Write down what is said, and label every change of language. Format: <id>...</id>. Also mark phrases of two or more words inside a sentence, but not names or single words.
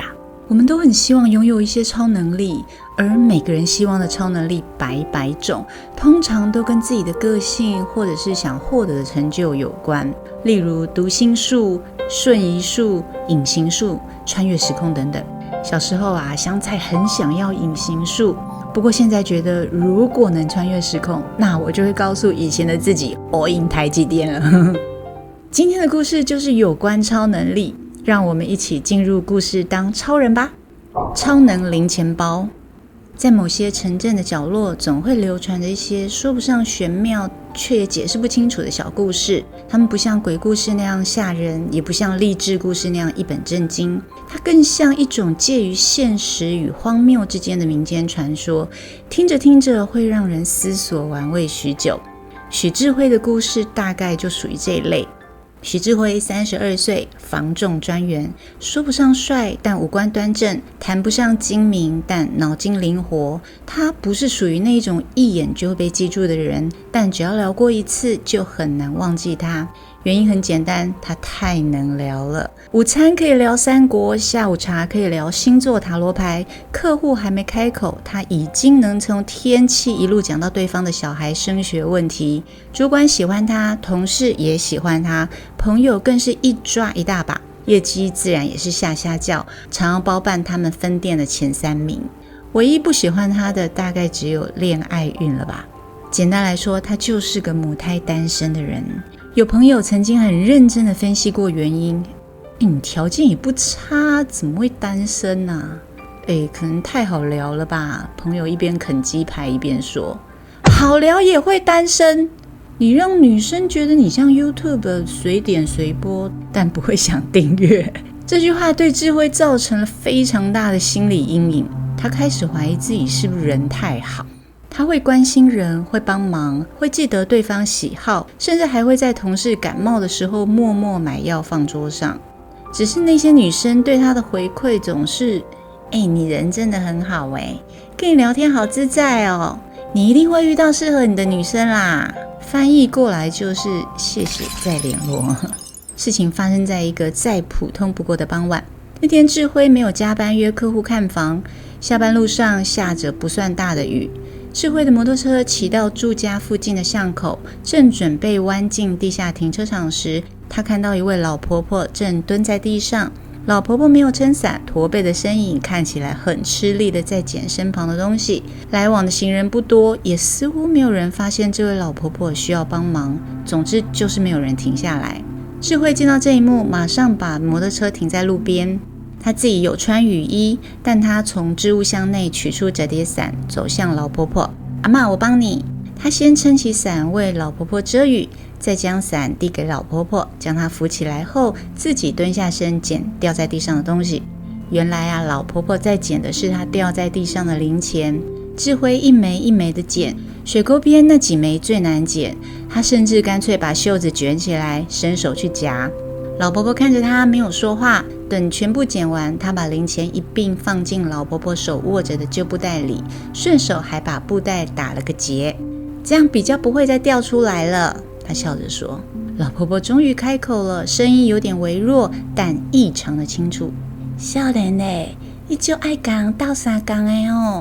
<zh>我們都很希望擁有一些超能力，而每個人希望的超能力百百種，通常都跟自己的個性或者是想獲得的成就有關。例如讀心術、瞬移術、隱形術、穿越時空等等。小時候啊，香菜很想要隱形術，不過現在覺得如果能穿越時空，那我就會告訴以前的自己</zh> <en>all in</en> <zh>台積電了。今天的故事就是有關超能力，讓我們一起進入故事當超人吧。超能零錢包。在某些城鎮的角落，總會流傳着一些說不上玄妙卻也解釋不清楚的小故事。它們不像鬼故事那樣嚇人，也不像勵志故事那樣一本正經，它更像一種介於現實與荒謬之間的民間傳說，聽着聽着會讓人思索玩味許久。許智輝的故事大概就屬於這一類。許智輝32歲，房仲專員，說不上帥，但五官端正；談不上精明，但腦筋靈活。他不是屬於那種一眼就會被記住的人，但只要聊過一次，就很難忘記他。原因很簡單，他太能聊了。午餐可以聊三國，下午茶可以聊星座塔羅牌，客戶還沒開口，他已經能從天氣一路講到對方的小孩升學問題。主管喜歡他，同事也喜歡他，朋友更是一抓一大把，業績自然也是下叫，常要包辦他們分店的前3名。唯一不喜歡他的，大概只有戀愛運了吧。簡單來說，他就是個母胎單身的人。有朋友曾經很認真的分析過原因，你條件也不差，怎麼會單身啊？可能太好聊了吧。朋友一邊啃雞排一邊說，好聊也會單身？你讓女生覺得你像 YouTube 隨點隨播，但不會想訂閱。這句話對智輝造成了非常大的心理陰影，他開始懷疑自己是不是人太好。他會關心人，會幫忙，會記得對方喜好，甚至還會在同事感冒的時候默默買藥放桌上。只是那些女生對他的回饋總是，你人真的很好跟你聊天好自在哦，你一定會遇到適合你的女生啦。翻譯過來就是謝謝再聯絡。事情發生在一個再普通不過的傍晚。那天智輝沒有加班約客戶看房，下班路上下着不算大的雨。智輝的摩托車騎到住家附近的巷口，正準備彎進地下停車場時，他看到一位老婆婆正蹲在地上。老婆婆沒有撐傘，駝背的身影看起來很吃力的在撿身旁的東西。來往的行人不多，也似乎沒有人發現這位老婆婆需要幫忙。總之就是沒有人停下來。智輝見到這一幕，馬上把摩托車停在路邊。他自己有穿雨衣，但他從置物箱內取出折疊傘，走向老婆婆。阿嬷，我幫你。他先撐起傘為老婆婆遮雨，再將傘遞給老婆婆，將她扶起來後，自己蹲下身撿掉在地上的東西。原來啊，老婆婆在撿的是她掉在地上的零錢。智輝一枚一枚的撿，水溝邊那幾枚最難撿，他甚至乾脆把袖子捲起來，伸手去夾。老婆婆看着他，沒有說話。等全部撿完，他把零錢一併放進老婆婆手握着的舊布袋裡，順手還把布袋打了個結，這樣比較不會再掉出來了。他笑着說。老婆婆終於開口了，聲音有點微弱，但異常的清楚。少年欸，你就愛講倒三講的哦。</zh>